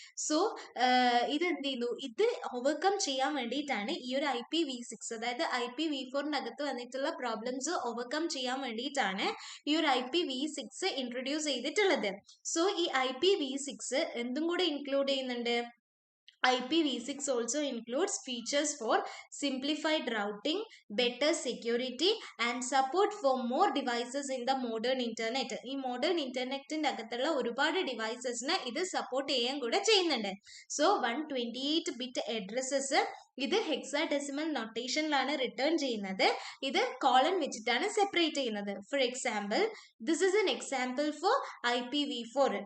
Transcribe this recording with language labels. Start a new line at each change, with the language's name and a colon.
Malayalam: So ഇത് എന്ത് ചെയ്യുന്നു, ഇത് ഓവർകം ചെയ്യാൻ വേണ്ടിയിട്ടാണ് ഈ ഒരു IPv6, അതായത് IPv4 അകത്ത് വന്നിട്ടുള്ള പ്രോബ്ലംസ് ഓവർകം ചെയ്യാൻ വേണ്ടിയിട്ടാണ് ഈ ഒരു IPv6 ഇൻട്രൊഡ്യൂസ് ചെയ്തിട്ടുള്ളത്. സോ ഈ IPv6 എന്തും കൂടെ ഇൻക്ലൂഡ് ചെയ്യുന്നുണ്ട്.
English: IPv6 also includes features for simplified routing, better security and support for more devices in the modern internet.
Malayalam: ഈ modern internetന്റെ അകത്തുള്ള ഒരുപാട് ഡിവൈസസിനെ ഇത് സപ്പോർട്ട് ചെയ്യാൻ കൂടെ ചെയ്യുന്നുണ്ട്. സോ 128-bit addresses ഇത് ഹെക്സാഡെസിമൽ നൊട്ടേഷനിലാണ് റിട്ടേൺ ചെയ്യുന്നത്. ഇത് കോളൻ വെച്ചിട്ടാണ് സെപ്പറേറ്റ് ചെയ്യുന്നത്.
English: For example, this is an example for IPv4.